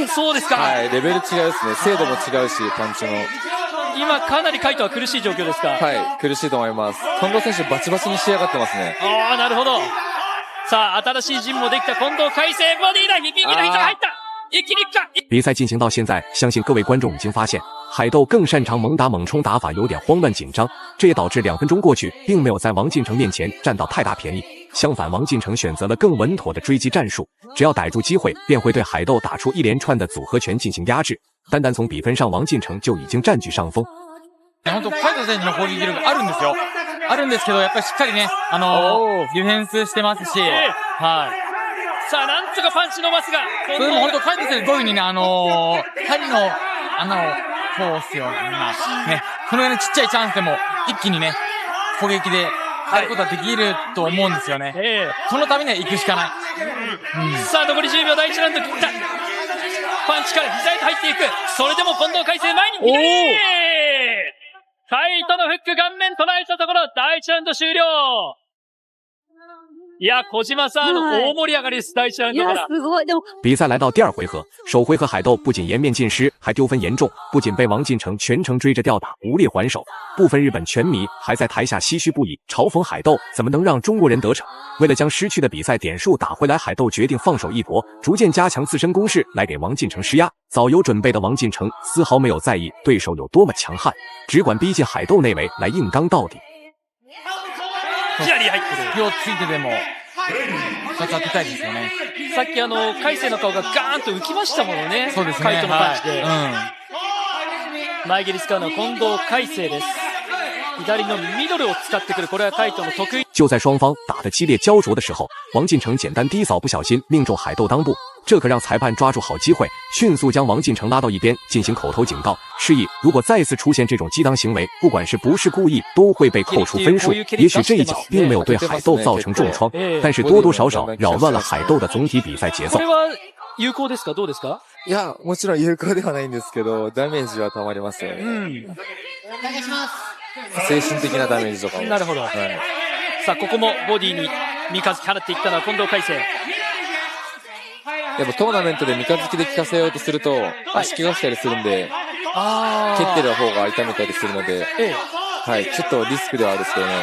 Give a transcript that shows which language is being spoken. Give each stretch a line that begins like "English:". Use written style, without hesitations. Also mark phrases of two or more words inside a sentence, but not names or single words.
Japanese: そうですか。はい、レベル違うですね。精度も違うし、パンチの。今かなり海斗は苦しい状況ですか？はい、苦しいと思います。近藤選手バチバチに仕上がってますね。ああ、なるほど。さあ、新しい陣もできた近藤海星、ボディライン、右のヒットが入った。一気に行くか。
Chinese: 比赛进行到现在，相信各位观众已经发现，海斗更擅长猛打猛冲打法，有点慌乱紧张，这也导致2分钟过去，并没有在王进成面前占到太大便宜。相反，王进成选择了更稳妥的追击战术，只要逮住机会，便会对海斗打出一连串的组合拳进行压制。单单从比分上，王进成就已经占据上风。
Japanese: 本当海斗選手の攻撃力あるんですよ。あるんですけど、やっぱりしっかりね、ディフェンスしてますし、はい。さあ、なんとかパンチ伸ばすが、それも本当海斗選手どういう風にね、針の穴を通すような、ね、このようなちっちゃいチャンスでも一気にね、攻撃でやることができると思うんですよね。そのためには行くしかない。さあ、残り10秒、第1ラウンド切った。パンチから膝へと入っていく。それでも近藤海星前に左。海斗のフック顔面捉えたところ、第1ラウンド終了。いや、小島さん、大盛り上がりです。第1ラウンドから。すごい。でも
Chinese: 比赛来到第2回合，首回合海斗不仅颜面尽失，还丢分严重，不仅被王进成全程追着吊打，无力还手。部分日本拳迷还在台下唏嘘不已，嘲讽海斗怎么能让中国人得逞。为了将失去的比赛点数打回来，海斗决定放手一搏，逐渐加强自身攻势来给王进成施压。早有准备的王进成丝毫没有在意对手有多么强悍，只管逼近海斗内围来硬刚到底。
Japanese: 左入ってる。気をついてでも2つ当てたいですよね。さっき海星の顔がガーンと浮きましたものね。そうですね。海斗のパンチで。はい。前蹴り使うのは近藤海星です。 左のミドルを使ってくる。これはカイトの得意。
Chinese: 就在双方打得激烈焦灼的时候，王进成简单低扫不小心命中海斗裆部，这可让裁判抓住好机会，迅速将王进成拉到一边进行口头警告，示意如果再次出现这种激当行为，不管是不是故意，都会被扣除分数。也许这一脚并没有对海斗造成重创，但是多多少少扰乱了海斗的总体比赛节奏。
Japanese: これは有効ですか？どうですか？いや、もちろん有効ではないんですけど、ダメージは溜まりますよね。精神的なダメージとかも。なるほど。はい、さあ、ここもボディに三日月放っていったのは近藤海星。やっぱトーナメントで三日月で効かせようとすると、足怪我したりするんで、蹴ってる方が痛めたりするので、はい、ちょっとリスクではあるんですけどね。